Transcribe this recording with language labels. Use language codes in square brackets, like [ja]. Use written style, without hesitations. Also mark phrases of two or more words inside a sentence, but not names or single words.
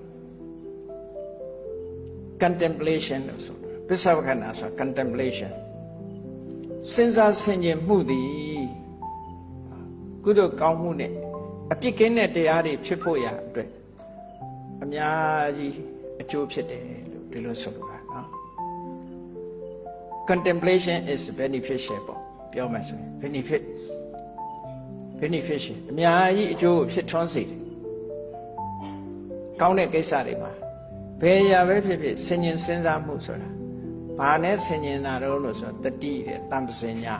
[my] contemplation လို့ဆိုတာပစ္စဝိက္ခဏဆိုတာ contemplation စဉ်းစားဆင်ခြင်မှုသည်ကုသိုလ်ကောင်းမှုနဲ့အပြစ်ကင်းတဲ့တရားတွေဖြစ်ဖို့ရာအတွက်အများကြီးအကျိုးဖြစ်တယ်လို့ဒီလိုဆိုလိုတာနော် [en] contemplation is beneficial [my] ပေါ့ပြောမှဆိုရင် beneficial အ များကြီးအကျိုးဖြစ်ထွန်းစေတယ်ကောင်းတဲ့ကိစ္စတွေမှာဘယ်ရာပဲဖြစ်ဖြစ်ဆင်ញင်စဉ်းစားမှုဆိုတာဘာနဲ့ဆင်ញင်တာတော့လို့ဆိုတော့တတိတဲ့တမ္ပစဉ္ညာ